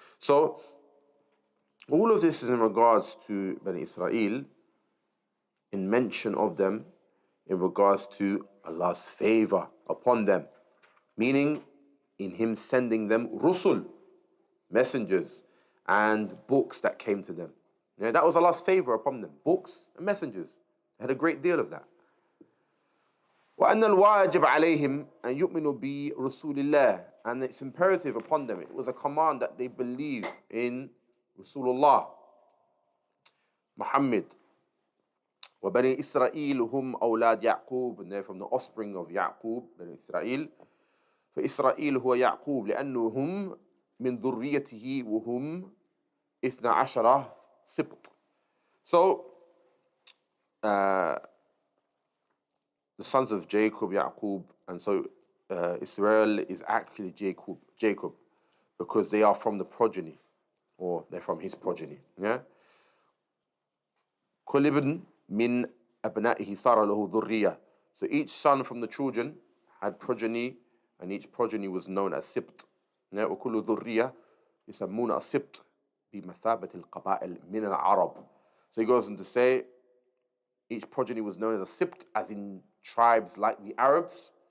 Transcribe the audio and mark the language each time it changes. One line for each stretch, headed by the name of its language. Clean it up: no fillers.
English: So all of this is in regards to Bani Israel, in mention of them, in regards to Allah's favor upon them, meaning in him sending them rusul, messengers, and books that came to them. Yeah, that was Allah's favor upon them, books and messengers. They had a great deal of that.
Arabic: وأن الواجب عليهم أن يؤمنوا برسول الله,
English: and it's imperative upon them. It was a command that they believe in Rasulullah Muhammad.
Arabic: وبني إسرائيل هم أولاد يعقوب,
English: and they're from the offspring of Yaqub,
Arabic: بني إسرائيل. فإسرائيل هو يعقوب لأنهم من ذريته وهم 12 سبط.
English: So the sons of Jacob, Yaqub, and so Israel is actually Jacob, because they are from the progeny, or they're from his progeny. Yeah.
Arabic: كل ابن من أبنائه صار له ذرية.
English: So each son from the children had progeny, and each progeny was known as Sibt. Yeah.
Arabic: وكل ذرية يسمون السبط بمثابة القبائل من العرب.
English: So he goes on to say each progeny was known as a Sibt, as in tribes like the Arabs.